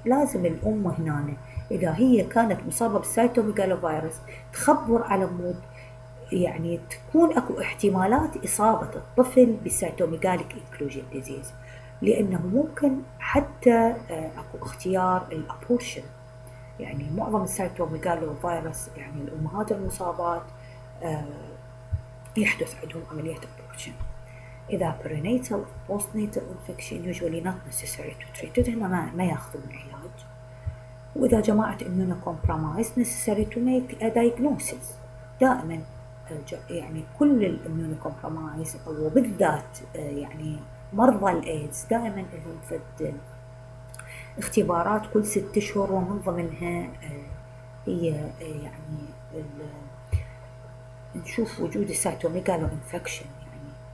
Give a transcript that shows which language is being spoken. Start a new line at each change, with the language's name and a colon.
Arabic: لازم الأم هنا إذا هي كانت مصابة بالسيتوميجالوفيروس تخبر على مود، يعني تكون أكو احتمالات إصابة الطفل بالسيتوميجاليك انكلوجن ديزيز، لأنه ممكن حتى أكو اختيار الأبورشن. يعني معظم السيتوميجالوفيروس يعني الأمهات المصابات يحدث عندهم عملية أبورشن.
English: إذا perinatal postnatal infection usually not necessary to treat it،
Arabic: هنا ما ياخذون علاج. وإذا جماعة
English: immunocompromised necessary to make a diagnosis. دائما
Arabic: يعني كل الاميونوكومبرومايز وبالذات يعني مرضى الإيدز دائما لهم فد اختبارات كل 6 أشهر، ومن ضمنها هي يعني نشوف وجود السيتوميجالو انفكشن يعني.